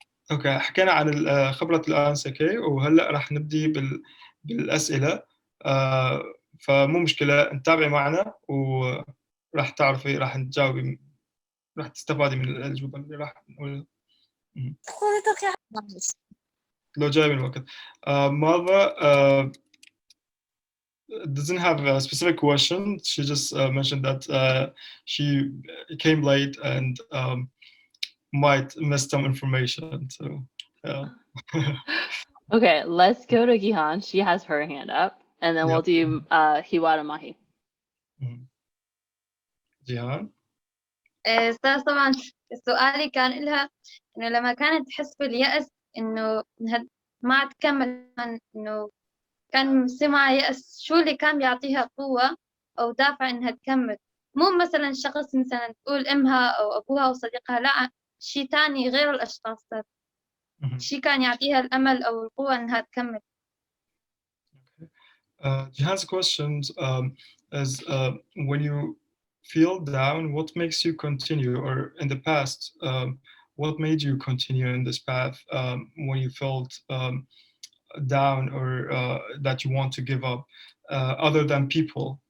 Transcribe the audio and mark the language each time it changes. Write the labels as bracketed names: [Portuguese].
[Arabic] أوكي، حكينا عن خبرة الأنسكي وهلا راح نبدي بالأسئلة. فمو مشكلة، نتابعي معنا وراح تعرفي، راح تجاوبي، راح تستفادي من الأجوبة اللي راح نقولها. لو جاي من الوقت. [English] ماذا doesn't have a specific question. She just mentioned that she came late and might miss some information. So, yeah. Okay, let's go to Gihan. She has her hand up, and then we'll do Hiwara Mahi. Gihan. [Arabic] أستاذ طبعا سؤالي كان لها إنه لما كانت تحس باليأس إنه ما تكمل، إنه كان سمع يأس، شو اللي كان بيعطيها قوة أو دافع إنها تكمل؟ مو مثلا شخص مثلا تقول أمها أو أبوها أو صديقها، لا شيء تاني غير الأشخاص، شيء كان يعطيها الأمل أو القوة إنها تكمل. [English] Jihan's question is when you feel down, what makes you continue? Or in the past, what made you continue in this path when you felt down or that you want to give up, other than people?